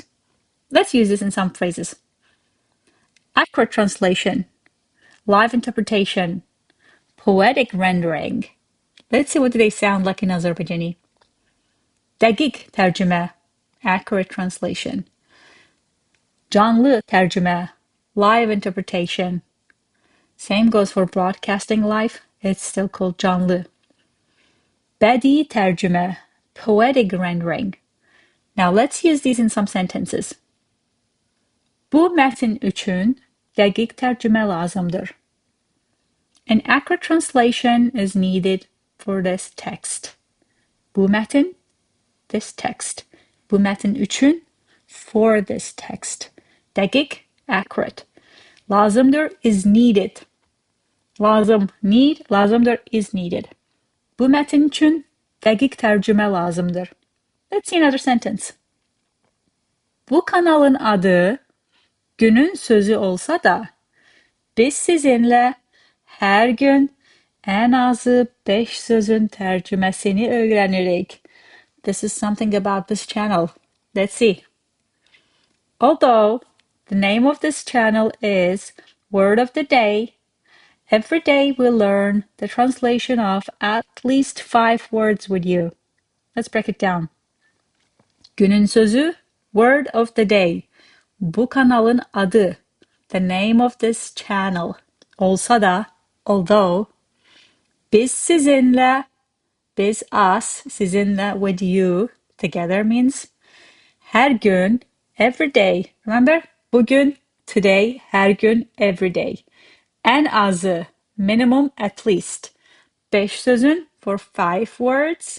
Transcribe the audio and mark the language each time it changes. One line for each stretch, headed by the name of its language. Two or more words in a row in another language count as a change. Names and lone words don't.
English: Let's use this in some phrases. Accurate translation, live interpretation, poetic rendering. Let's see what do they sound like in Azerbaijani.
Azerbaijani: Dəqiq TƏRCÜMÄ,
English: accurate translation.
Azerbaijani: Canlı TERCÜMÄ,
English: live interpretation. Same goes for broadcasting live, it's still called canlı.
Azerbaijani: Bədii TERCÜMÄ,
English: poetic rendering. Now let's use these in some sentences.
Azerbaijani: Bu mətn üçün dəqiq tərcümə lazımdır.
English: An accurate translation is needed for this text.
Azerbaijani: Bu mətn,
English: this text.
Azerbaijani: Bu mətn üçün,
English: for this text. Dəqiq, accurate. Lazımdır is needed. Lazım, need, lazımdır is needed.
Azerbaijani: Bu mətn üçün dəqiq tərcümə lazımdır.
English: Let's see another sentence.
Azerbaijani: Bu kanalın adı Günün sözü olsa da biz sizinlə hər gün en azı 5 sözün tərcüməsini öyrənirik.
English: This is something about this channel. Let's see. Although the name of this channel is Word of the Day, every day we learn the translation of at least 5 words with you. Let's break it down.
Azerbaijani: Günün sözü,
English: Word of the Day.
Azerbaijani: Bu kanalın adı,
English: the name of this channel.
Azerbaijani: Olsa da,
English: although,
Azerbaijani: biz sizinlə,
English: biz us, sizinlə with you, together means
Azerbaijani: her gün,
English: every day. Remember? Bugün, today,
Azerbaijani: her gün,
English: every day.
Azerbaijani: En azı,
English: minimum, at least. 5 sözün for 5 words.